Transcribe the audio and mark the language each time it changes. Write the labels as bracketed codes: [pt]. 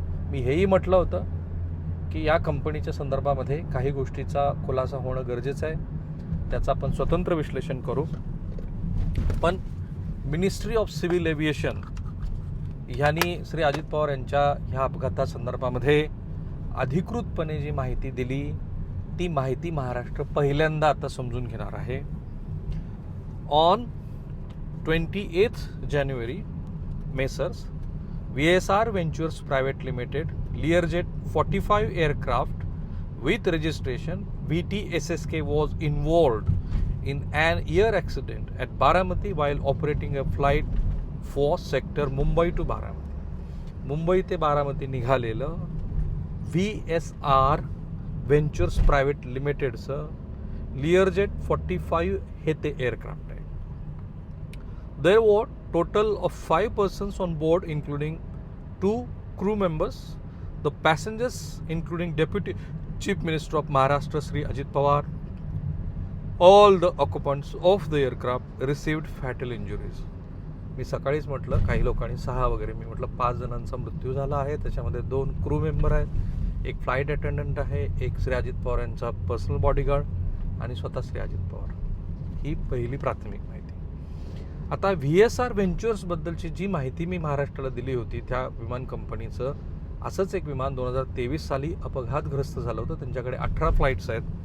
[mr] मी हेही म्हटलं होतं की या कंपनीच्या संदर्भामध्ये काही गोष्टीचा खुलासा होणं गरजेचं आहे, त्याचं आपण स्वतंत्र विश्लेषण करू. पण मिनिस्ट्री ऑफ सिव्हिल एव्हिएशन ह्यांनी श्री अजित पवार यांच्या ह्या अपघातासंदर्भामध्ये अधिकृतपणे जी माहिती दिली ती माहिती महाराष्ट्र पहिल्यांदा आता समजून घेणार आहे. [en] On 28 January, messrs VSR Ventures Private Limited, Learjet 45 aircraft with registration VTSSK was involved in an air accident at Baramati while operating a flight for sector Mumbai to Baramati. [mr] Mumbai ते बारामती निघालेलं VSR Ventures Private Limitedचं Learjet 45 हे ते aircraft आहे. [en] There were total of 5 persons on board including 2 crew members. The passengers including Deputy Chief Minister of Maharashtra Shri Ajit Pawar. All the occupants of the aircraft received fatal injuries. [mr] मी सकाळीच म्हटलं काही लोकांनी 6 वगैरे, मी म्हटलं 5 जणांचा मृत्यू झाला आहे, त्याच्यामध्ये 2 क्रू मेंबर आहेत, एक फ्लाईट अटेंडंट आहे, एक श्री अजित पवार यांचा पर्सनल बॉडीगार्ड आणि स्वतः श्री अजित पवार. ही पहिली प्राथमिक माहिती. आता VSR व्हेंचर्सबद्दलची जी माहिती मी महाराष्ट्राला दिली होती त्या विमान कंपनीचं असंच एक विमान 2023 साली अपघातग्रस्त झालं होतं, त्यांच्याकडे 18 फ्लाईट्स आहेत.